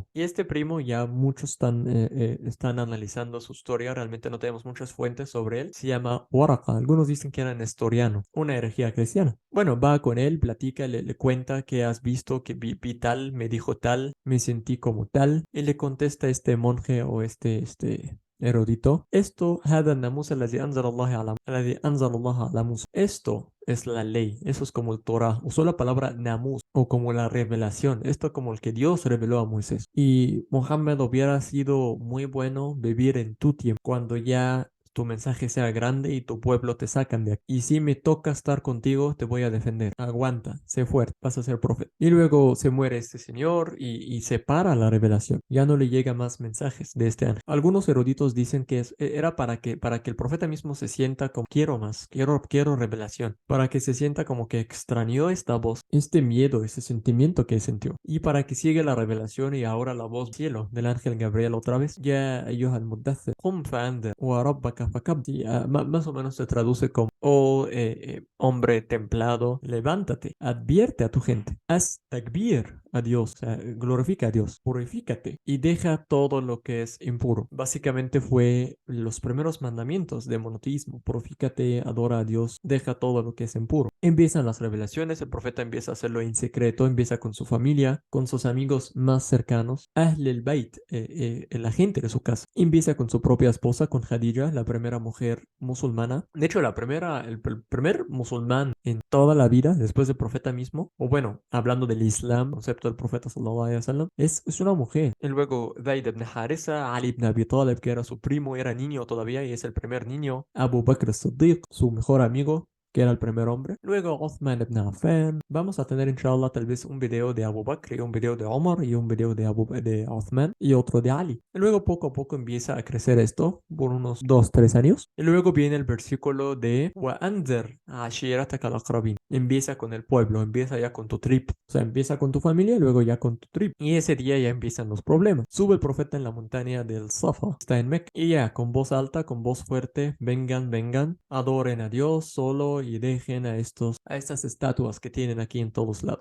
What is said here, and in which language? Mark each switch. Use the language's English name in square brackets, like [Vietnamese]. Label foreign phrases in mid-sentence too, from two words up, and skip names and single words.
[Spanish] Y este primo, ya muchos están analizando su historia, realmente no tenemos muchas fuentes sobre él. Se llama Waraka, algunos dicen que era nestoriano, una herejía cristiana. Bueno, va con él, platica, le cuenta que has visto, que vi tal, me dijo tal, me sentí como tal. Y le contesta este monje o este erudito, esto, [Arabic] هذا الناموس الذي أنزل الله على الذي أنزل الله على موسى. [Spanish] Esto es la ley, eso es como el Torah. Usó la palabra namus o como la revelación, esto como el que Dios reveló a Moisés. Y Mohammed hubiera sido muy bueno vivir en tu tiempo, cuando ya tu mensaje sea grande y tu pueblo te sacan de aquí. Y si me toca estar contigo, te voy a defender. Aguanta, sé fuerte, vas a ser profeta. Y luego se muere este señor y se para la revelación. Ya no le llega más mensajes de este ángel. Algunos eruditos dicen que era para que el profeta mismo se sienta como quiero más, quiero revelación. Para que se sienta como que extrañó esta voz, este miedo, ese sentimiento que sintió. Y para que siga la revelación y ahora la voz del cielo del ángel Gabriel otra vez. [Arabic] يا أيها المدثر قم فأنذر وربك فكبر. [Spanish] Y, más o menos se traduce como, hombre templado, levántate, advierte a tu gente, haz takbir a Dios, o sea, glorifica a Dios, purifícate y deja todo lo que es impuro. Básicamente fue los primeros mandamientos de monoteísmo: purifícate, adora a Dios, deja todo lo que es impuro. Empiezan las revelaciones, el profeta empieza a hacerlo en secreto, empieza con su familia, con sus amigos más cercanos, [Arabic] أهل البيت, [Spanish] la gente de su casa. Empieza con su propia esposa, con Khadija, la primera mujer musulmana. De hecho, el primer musulmán en toda la vida, después del profeta mismo, o bueno, hablando del Islam, concepto del profeta [Arabic] صلى الله عليه وسلم, [Spanish] es una mujer. Y luego Zayd ibn Harisa, Ali ibn Abi Talib, que era su primo, era niño todavía y es el primer niño. Abu Bakr as-Siddiq, su mejor amigo, que era el primer hombre. Luego Uthman ibn Affan. Vamos a tener, inshallah, tal vez un video de Abu Bakr y un video de Omar y un video de Uthman y otro de Ali. Y luego poco a poco empieza a crecer esto por unos 2, 3 años. Y luego viene el versículo de [Arabic] وَأَنذِرْ عَشِيرَتَكَ الْأَقْرَبِينَ. [Spanish] Empieza con el pueblo, empieza ya con tu tribu. O sea, empieza con tu familia y luego ya con tu tribu. Y ese día ya empiezan los problemas. Sube el profeta en la montaña del Safa, está en Mecca. Y ya, con voz alta, con voz fuerte, vengan, vengan, adoren a Dios solo y dejen a estas estatuas que tienen aquí en todos lados.